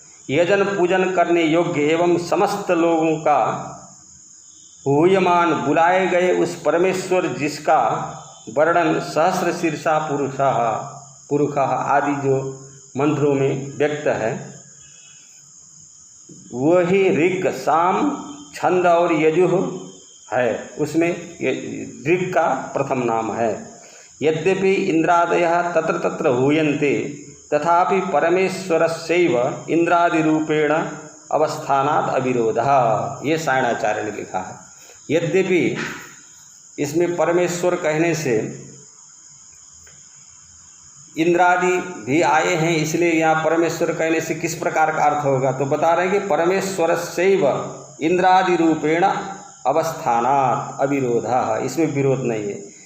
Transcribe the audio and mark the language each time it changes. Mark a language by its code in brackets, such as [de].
[hi] यजन पूजन करने योग्य एवं समस्त लोगों का हूयमान बुलाए गए उस परमेश्वर जिसका वर्णन सहस्र शीर्षा पुरुषः आदि जो मंत्रों में व्यक्त है, वही ऋग साम छंद और यजुः है। उसमें ऋग का प्रथम नाम है। [sa] यद्यपि इंद्रादयः तत्र तत्र हूयन्ते तथापि परमेश्वरस्यैव इंद्रादिरूपेण अवस्थानात् अविरोधः। [hi] ये सायणाचार्य ने लिखा है। यद्यपि इसमें परमेश्वर कहने से इंद्रादि भी आए हैं, इसलिए यहाँ परमेश्वर कहने से किस प्रकार का अर्थ होगा, तो बता रहे हैं कि परमेश्वरस्यैव [sa] इंद्रादि रूपेण अवस्थानात् अविरोधः, [hi] इसमें विरोध नहीं है।